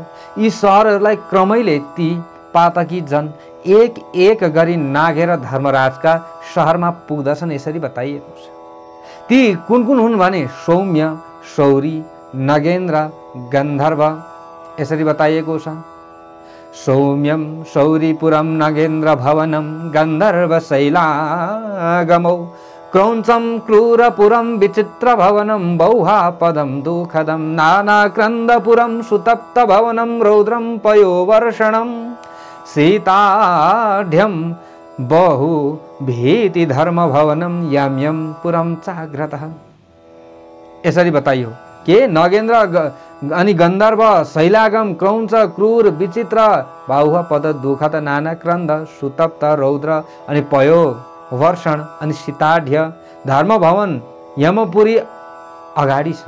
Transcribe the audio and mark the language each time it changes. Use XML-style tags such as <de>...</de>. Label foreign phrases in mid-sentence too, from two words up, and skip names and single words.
<ne>यी शहरहरूलाई क्रमैले ती पातकी जन एक एक गरी नाघेर धर्मराजका शहरमा पुग्दछन् यसरी बताइएको छ। ती कुन कुन हुन् भने सौम्य, शौरी, नगेन्द्र, गन्धर्व यसरी बताइएको छ।</ne> <sa>सौम्यम शौरीपुरम नगेन्द्र भवनम गन्धर्व शैलागमौ क्रौञ्चम क्रूरपुरम विचित्र भवनम बौहा पदम दुःखदम नानाक्रन्दपुरम सुतप्त भवनम रौद्रम पयोवर्षणम सीताढ्यम बहु भीति धर्म भवनम यम यम पुरम चाग्रतः</sa> <ne>यसरी बताइयो के नगेन्द्र अनि गन्धर्व शैलागम क्रौञ्च क्रूर विचित्र बाहुह पद दुःखद नाना क्रन्द सुतप्त रौद्र अनि पयो वर्षण अनि सीताढ्य धर्म भवन यमपुरी अगाडि छन्।</ne>